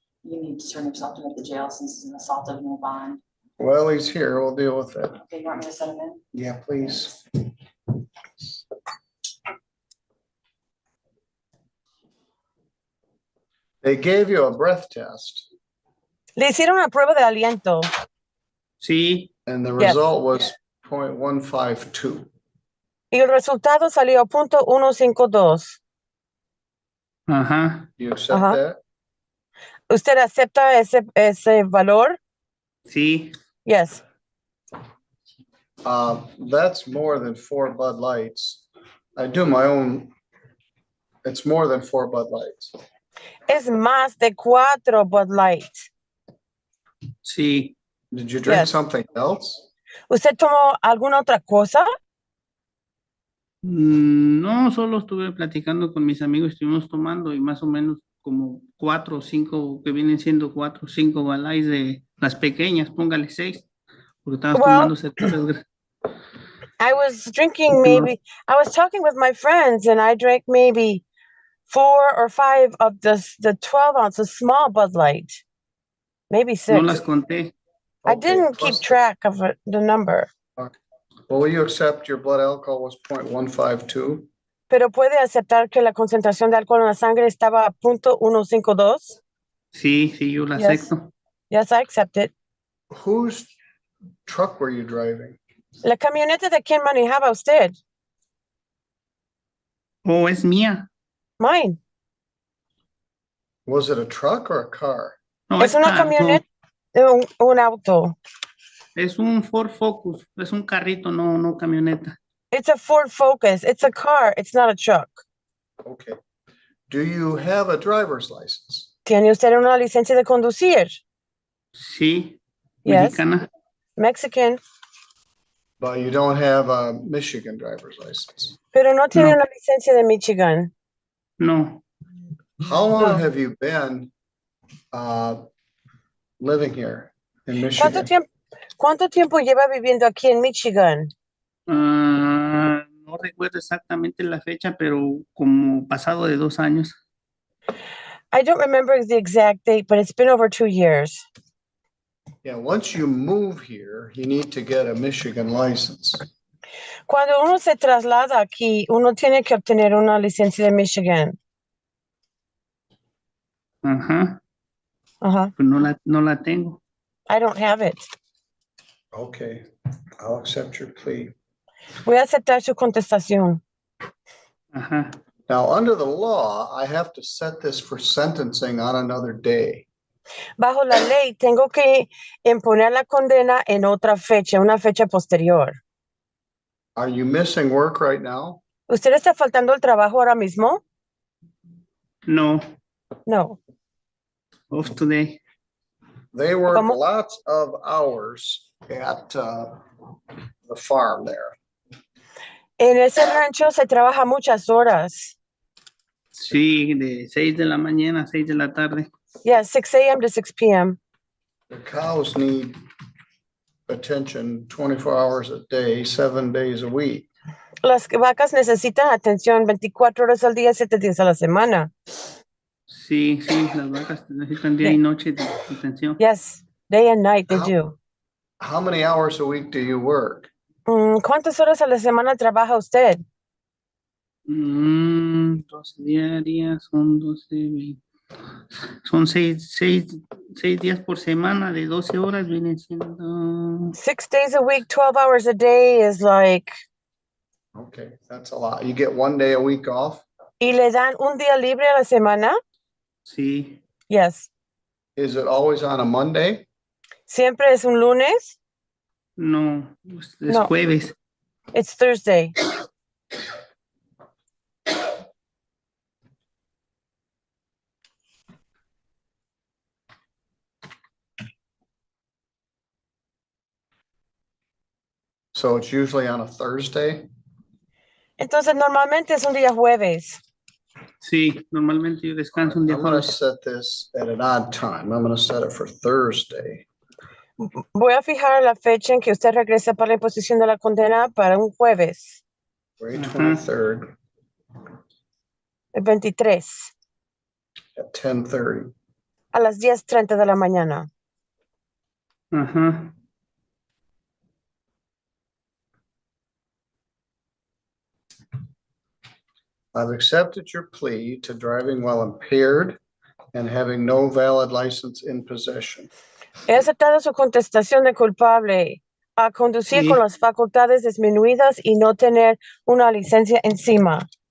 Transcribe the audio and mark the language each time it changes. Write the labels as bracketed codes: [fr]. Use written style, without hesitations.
[en] You need to turn yourself in at the jail since it's an assault of no bond. Well, he's here. We'll deal with it. Okay, you want me to set him in? Yeah, please. They gave you a breath test [es] Le hicieron una prueba de aliento Sí, [en] and the Yes. result was 0.152. [es] y el resultado salió .152. ajá, [en] You accept Uh-huh. that? [es] ¿Usted acepta ese valor? sí, [en] Yes. That's more than 4 Bud Lights. I do my own. It's more than 4 Bud Lights. [es] Es más de 4 Bud Light. sí. [en] Did you drink Yes. something else? [es] ¿Usted tomó alguna otra cosa? No, solo estuve platicando con mis amigos, estuvimos tomando y más o menos como 4 o 5, que vienen siendo 4 o 5 balais de las pequeñas, póngale 6, porque estabas [en] Well, [es] tomando cervezas. [en] I was drinking I was talking with my friends and I drank maybe 4 or 5 of the 12 ounces small Bud Light. Maybe 6. [es] No las conté. [en] I Okay, didn't plus keep track of the number. Well, will you accept your blood alcohol was 0.152? [es] Pero puede aceptar que la concentración de alcohol en la sangre estaba a .152. Sí, sí, yo la [en] Yes. [es] acepto. [en] Yes, I accept it. Whose truck were you driving? [es] La camioneta de quién manejaba usted? Oh, es mía. [en] Mine. Was it a truck or a car? [es] No, Es una carro. camioneta, un auto. Es un Ford Focus, es un carrito, no camioneta. [en] It's a Ford Focus. It's a car. It's not a truck. Okay. Do you have a driver's license? [es] ¿Tiene usted una licencia de conducir? Sí, [en] Yes. [es] mexicana. [en] Mexican. But you don't have a Michigan driver's license. [es] Pero no tiene [en] No. [es] una licencia de Michigan. No, [en] How long have you been living here in [es] ¿Cuánto [en] Michigan? [es] cuánto tiempo lleva viviendo aquí en Michigan? no recuerdo exactamente la fecha, pero como pasado de 2 años. [en] I don't remember the exact date, but it's been over 2 years. Yeah, once you move here, you need to get a Michigan license. [es] Cuando uno se traslada aquí, uno tiene que obtener una licencia de Michigan. Ajá, Ajá. pues no la tengo. [en] I don't have it. Okay, I'll accept your plea. [es] Voy a aceptar su contestación. Ajá, [en] Now, under the law, I have to set this for sentencing on another day. [es] Bajo la ley, tengo que imponer la condena en otra fecha, una fecha posterior. [en] Are you missing work right now? [es] ¿Usted está faltando el trabajo ahora mismo? no, [en] No. off today. They work [es] ¿Cómo? [en] lots of hours at the farm there. [es] En ese rancho se trabaja muchas horas. Sí, de 6 de la mañana a 6 de la tarde. [en] Yeah, 6 a.m. to 6 p.m. The cows need attention 24 hours a day, 7 days a week. [es] Las vacas necesitan atención 24 horas al día, 7 días a la semana. Sí, las vacas necesitan día y noche de atención. [en] Yes, day and night they do. How many hours a week do you work? [es] ¿Cuántas horas a la semana trabaja usted? 12 diarias, son 12, 20. Son 6 días por semana de 12 horas, vienen siendo... [en] 6 days a week, 12 hours a day is like... Okay, that's a lot. You get 1 day a week off? [es] ¿Y le dan un día libre a la semana? Sí, [en] Yes. Is it always on a Monday? [es] ¿Siempre es un lunes? no, es [en] No. [es] jueves. [en] It's Thursday. So it's usually on a Thursday? [es] Entonces normalmente es un día jueves. Sí, normalmente yo descanso un día [en] I'm gonna [es] jueves. [en] set this at an odd time. I'm gonna set it for Thursday. [es] Voy a fijar la fecha en que usted regresa para la imposición de la condena para un jueves, [en] February Ajá. 23rd [es] el 23, [en] at 10:30. [es] a las 10:30 de la mañana. Ajá. [en] I've accepted your plea to driving while impaired and having no valid license in possession. [es] He aceptado su contestación de culpable a conducir Sí. con las facultades disminuidas y no tener una licencia encima.